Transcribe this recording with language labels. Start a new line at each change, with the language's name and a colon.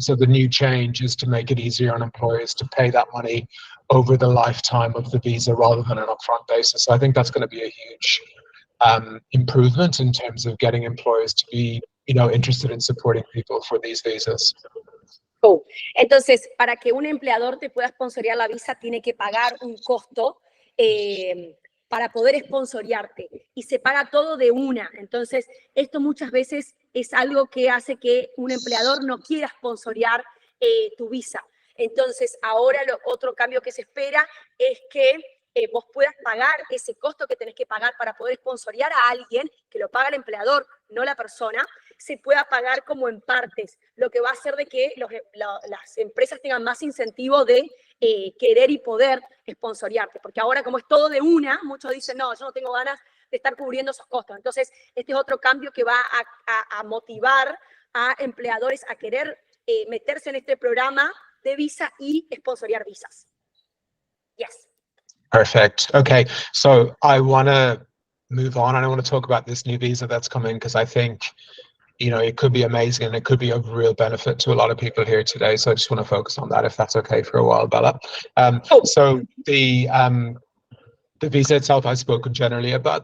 English: So the new change is to make it easier on employers to pay that money over the lifetime of the visa rather than an upfront basis. So I think that's going to be a huge improvement in terms of getting employers to be, interested in supporting people for these visas. Cool.
Spanish: Entonces, para que un empleador te pueda sponsorear la visa, tiene que pagar un costo para poder sponsorearte, y se paga todo de una. Entonces, esto muchas veces es algo que hace que un empleador no quiera sponsorear tu visa. Entonces, ahora otro cambio que se espera es que vos puedas pagar ese costo que tenés que pagar para poder sponsorear a alguien, que lo paga el empleador, no la persona, se pueda pagar como en partes, lo que va a hacer de que las empresas tengan más incentivo de querer y poder sponsorearte, porque ahora como es todo de una, muchos dicen, no, yo no tengo ganas de estar cubriendo esos costos. Entonces, este es otro cambio que va a motivar a empleadores a querer meterse en este programa de visa y sponsorear visas.
English: Yes. Perfect. Okay, so I want to move on, and I want to talk about this new visa that's coming, because I think, it could be amazing and it could be of real benefit to a lot of people here today. So I just want to focus on that, if that's okay for a while, Bella. So the visa itself I've spoken generally about.